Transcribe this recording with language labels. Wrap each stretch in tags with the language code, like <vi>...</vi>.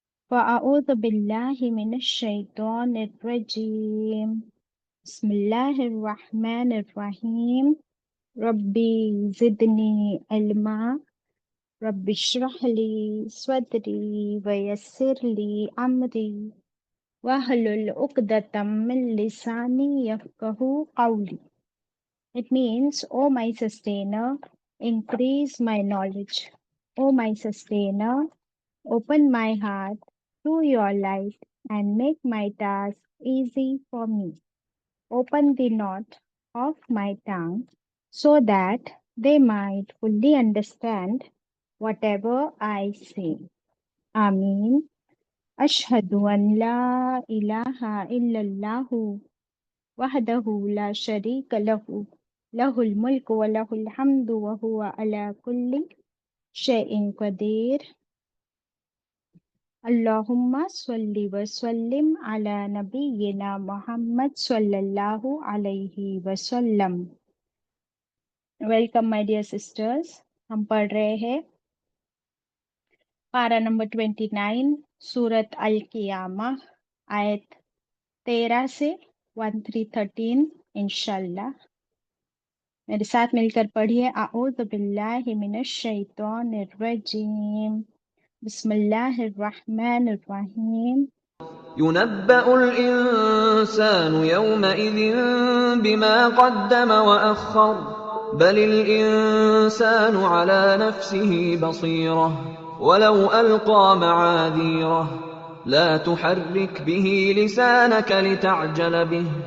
<ar>فاعوذ باللہ من الشیطان الرجیم، بسم اللہ الرحمن الرحیم۔ ربی زدنی علما، رب اشرح لی صدری ویسر لی امری وَاحْلُلْ عُقْدَةً مِّن لِّسَانِي يَفْقَهُوا قَوْلِي۔</ar> <en>It means, O my sustainer, increase my knowledge. O my sustainer, open my heart to your light and make my task easy for me. Open the knot of my tongue so that they might fully understand whatever I say. Ameen.</en> <ar>اشہد ان لا الہ الا اللہ وحدہ لا شریک لہ، لہ الملک ولہ الحمد وہو علی کل شیء قدیر۔ اللہم صلی وسلم علی نبینا محمد صلی اللہ علیہ وسلم۔</ar> <ur>ویلکم مائی ڈیئر سسٹرز، ہم پڑھ رہے ہیں پارہ نمبر 29 سورت القیامہ، آیت 13 سے 13 انشاءاللہ۔ میرے ساتھ مل کر پڑھیے۔</ur> <ar>اعوذ باللہ من الشیطان الرجیم، بسم اللہ الرحمن الرحیم۔ ينبأ الإنسان يومئذ بما قدم وأخر بل الإنسان على نفسه بصيرة ولو ألقى معاذيره لا تحرك به لسانك لتعجل به</ar>